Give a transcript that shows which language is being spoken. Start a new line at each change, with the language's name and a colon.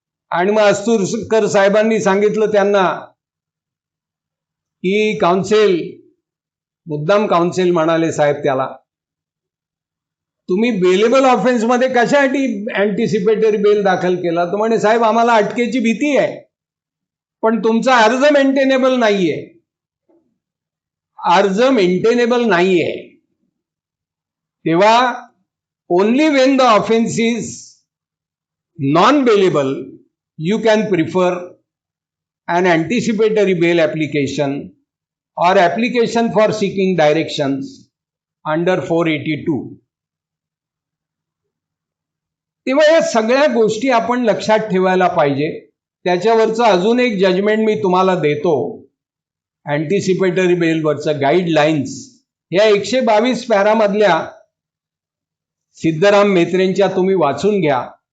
Marathi: आणि मग अस्तुरकर साहेबांनी सांगितलं त्यांना की काउन्सिल, मुद्दाम काउन्सिल म्हणाले साहेब त्याला, तुम्ही बेलेबल ऑफेन्स मध्ये कशासाठी अँटिसिपेटरी बेल दाखल केला? तर म्हणे साहेब आम्हाला अटकेची भीती आहे, पण तुमचा अर्ज मेंटेनेबल नाहीये. अर्ज मेंटेनेबल नाहीये तेव्हा
English: Only when the offence is non bailable you can prefer an anticipatory bail application or application for seeking directions under 482.
Marathi: तेव्हा या सगळ्या गोष्टी आपण लक्षात ठेवायला पाहिजे. त्याच्यावरचं अजून एक जजमेंट मी तुम्हाला देतो, अँटिसिपेटरी बेलवरचं गाईडलाईन्स. या 122 पॅरामधल्या सिद्धराम म्हेत्रेंच्या तुम्ही वाचून घ्या.